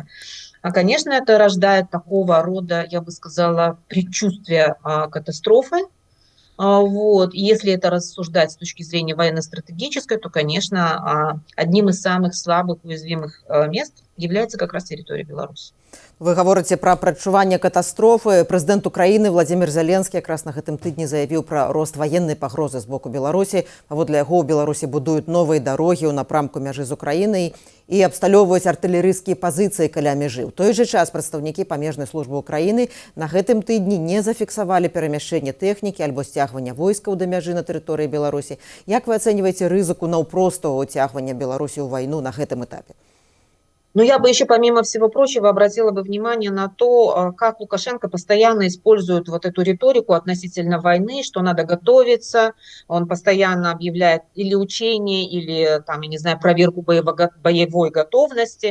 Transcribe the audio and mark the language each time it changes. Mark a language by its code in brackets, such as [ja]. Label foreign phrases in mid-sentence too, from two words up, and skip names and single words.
[ru] Конечно, это рождает такого рода, я бы сказала, предчувствие катастрофы. Вот. И если это рассуждать с точки зрения военно-стратегической, то, конечно, одним из самых слабых, уязвимых мест является как раз территория Беларуси. [be] Вы гаворыце пра прадчуванне катастрофы. Прэзідэнт Украіны Владзімір Зяленскі якраз на гэтым тыдні заявіў пра рост ваеннай пагрозы з боку Беларусі. Паводле яго ў Беларусі будуюць новыя дарогі ў напрамку мяжы з Украінай і абсталёўваюць артылерыйскія пазіцыі каля мяжы. У той жа час прадстаўнікі памежнай службы Украіны на гэтым тыдні не зафіксавалі перамяшчэнне тэхнікі альбо сцягвання войскаў да мяжы на тэрыторыі Беларусі. Як вы ацэньваеце рызыку наўпростага ўцягвання Беларусі ў вайну на гэтым этапе? [ru] Но я бы еще, помимо всего прочего, обратила бы внимание на то, как Лукашенко постоянно использует вот эту риторику относительно войны, что надо готовиться. Он постоянно объявляет или учения, или, там, я не знаю, проверку боевой готовности.